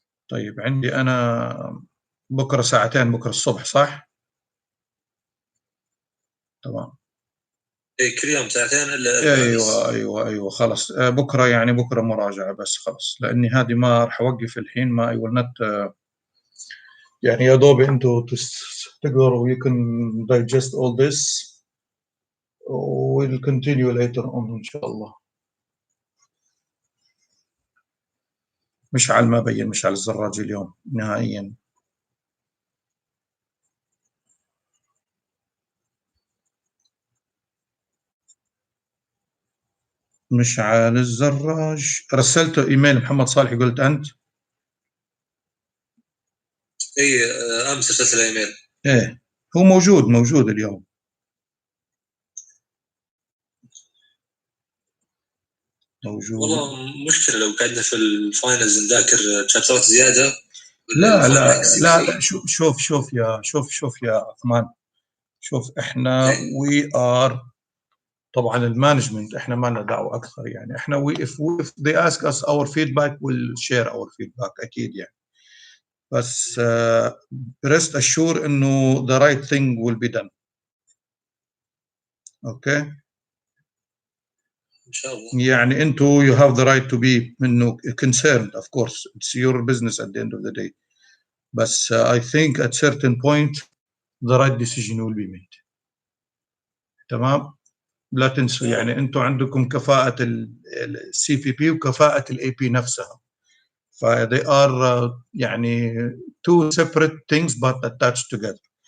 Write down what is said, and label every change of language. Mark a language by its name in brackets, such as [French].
[Arabic] طيب عندي انا بكره ساعتين، بكره الصبح صح؟ تمام. اي كل يوم ساعتين الا 4 بس. ايوه خلص. بكره يعني بكره مراجعه بس خلص، لاني هذه ما راح اوقف الحين، ما اي will not يعني يا دوب انتوا تقدروا [English] you can digest all this. we'll continue later on [Arabic] ان شاء الله. مشعل ما بين مشعل الزراجي اليوم نهائيا. مشعل الزراج رسلته ايميل محمد صالح قلت انت. اي امس ارسلت له ايميل. ايه هو موجود اليوم. موجود. والله مشكله لو قعدنا في الفاينلز نذاكر شابترات زياده. لا شوف يا عثمان، شوف احنا وي ار طبعا المانجمنت احنا ما لنا دعوه اكثر، يعني احنا [English] if they ask us our feedback [Arabic] we'll share our feedback اكيد يعني. [English] بس rest assure انه the right thing will be done. Okay [Arabic] ان شاء الله. يعني انتوا [English] you have the right to be منه concerned of course it's your business at the end of the day. بس I think at certain point the right decision will be made. [Arabic] تمام. لا تنسوا يعني انتم عندكم كفاءة السي بي بي وكفاءة الاي بي نفسها. [English] ف they are يعني two separate things but attached together.